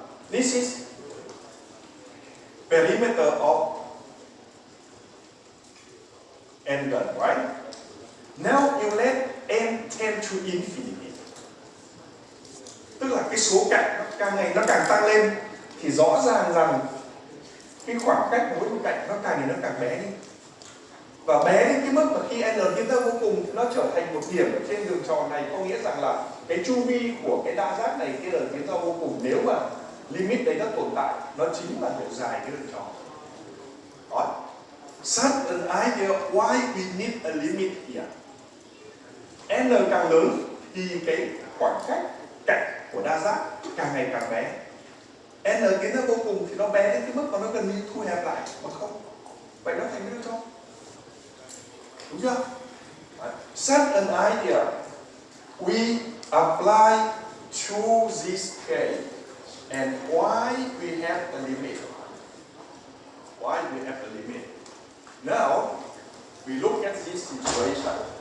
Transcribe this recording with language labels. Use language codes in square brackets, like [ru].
[en] This is perimeter of n gun, right? Now you let n tend to infinity. [vi] Tức là cái số cạnh nó càng ngày nó càng tăng lên, thì rõ ràng rằng cái khoảng cách mỗi một cạnh nó càng ngày nó càng bé đi. Và bé đến cái mức mà khi n tiến tới vô cùng nó trở thành một điểm ở trên đường tròn này, có nghĩa rằng là cái chu vi của cái đa giác này khi n tiến tới vô cùng, nếu mà limit đấy nó tồn tại, nó chính là độ dài cái đường tròn. Đó. [en] Such an idea why we need a limit here. [vi] N càng lớn thì cái khoảng cách cạnh của đa giác càng ngày càng bé. N tiến tới vô cùng thì nó bé đến cái mức mà nó gần như thu hẹp lại, mà không. Vậy nó thành cái đường tròn. Đúng chưa? [en] Such an idea we apply to this case, and why we have a limit. Why we have a limit? Now we look at this situation.